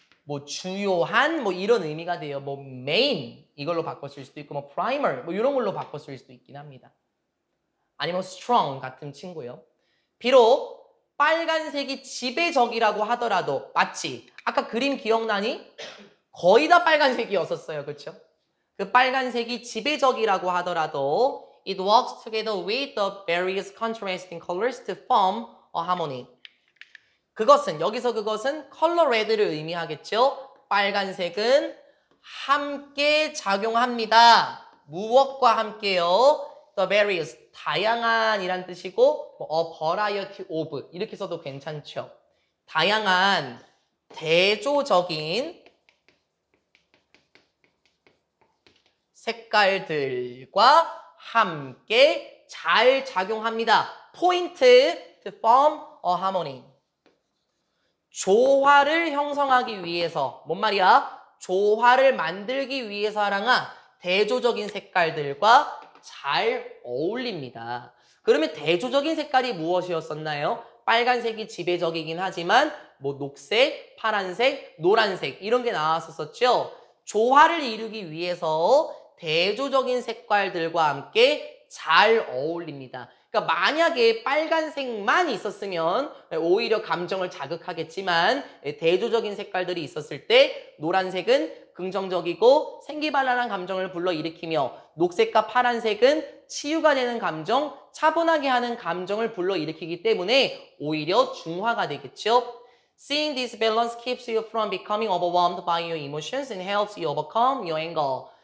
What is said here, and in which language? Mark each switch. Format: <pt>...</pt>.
<ko>뭐 주요한 뭐 이런 의미가 돼요. 뭐 main 이걸로 바꿨을 수도 있고 뭐 primer 뭐 이런 걸로 바꿨을 수도 있긴 합니다. 아니면 strong 같은 친구요. 비록 빨간색이 지배적이라고 하더라도 마치 아까 그림 기억나니? 거의 다 빨간색이었었어요. 그렇죠? 그 빨간색이 지배적이라고 하더라도</ko> <en>it works together with the various contrasting colors to form a harmony.</en> <ko>그것은 여기서 그것은 컬러 레드를 의미하겠죠. 빨간색은 함께 작용합니다. 무엇과 함께요?</ko> <en>The various</en> <ko>다양한 이란 뜻이고</ko> <en>a variety of</en> <ko>이렇게 써도 괜찮죠. 다양한 대조적인 색깔들과 함께 잘 작용합니다. 포인트</ko> <en>to form a harmony.</en> <ko>조화를 형성하기 위해서 뭔 말이야? 조화를 만들기 위해서 하랑아 대조적인 색깔들과 잘 어울립니다. 그러면 대조적인 색깔이 무엇이었었나요? 빨간색이 지배적이긴 하지만 뭐 녹색, 파란색, 노란색 이런 게 나왔었죠. 조화를 이루기 위해서 대조적인 색깔들과 함께 잘 어울립니다. 그러니까 만약에 빨간색만 있었으면 오히려 감정을 자극하겠지만 대조적인 색깔들이 있었을 때 노란색은 긍정적이고 생기발랄한 감정을 불러일으키며 녹색과 파란색은 치유가 되는 감정, 차분하게 하는 감정을 불러일으키기 때문에 오히려 중화가 되겠죠.</ko> <en>Seeing this balance keeps you from becoming overwhelmed by your emotions and helps you overcome your anger.</en>